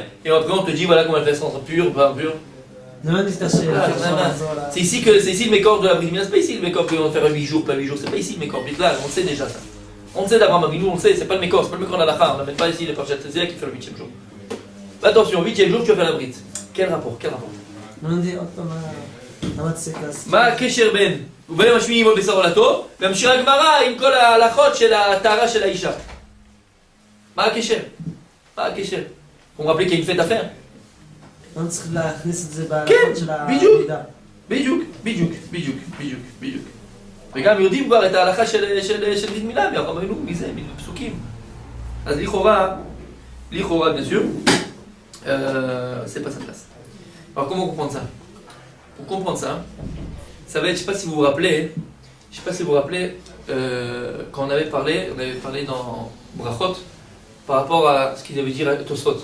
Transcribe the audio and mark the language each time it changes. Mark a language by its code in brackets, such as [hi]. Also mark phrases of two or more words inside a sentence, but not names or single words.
[fr] Et après on te dit voilà comment elle fait sans pur, pas pur. C'est ici le mécor de la [he] Brit Mila, [fr] c'est pas ici le mécor qu'on va faire 8 jours, pas 8 jours, c'est pas ici le mécor là, on le sait déjà ça. On le sait d'Abraham Avinu, on le sait, c'est pas le mécor, c'est pas le mécor d'Alacha, on n'amène pas ici les parchat Tazria qui fait le 8e jour. Attention, 8e jour tu vas faire la Brit. Quel rapport? [he] מה הקשר בין וביום השמיני ימול בשר עולתו והמשיכה הגמרא עם כל ההלכות של הטהרה של האישה? מה הקשר? מה הקשר? [fr] vous me rappelez qu'il y a une fête à faire? [he] כן, בדיוק. וגם יודעים כבר את ההלכה של ברית מילה, ואנחנו ראינו מזה, בפסוקים. אז לכאורה, [fr] bien sûr, c'est pas sa place. Alors comment comprendre ça? Pour comprendre ça, ça va être, je ne sais pas si vous vous rappelez, quand on avait parlé dans Brachot par rapport à ce qu'il avait dit à Tosfot.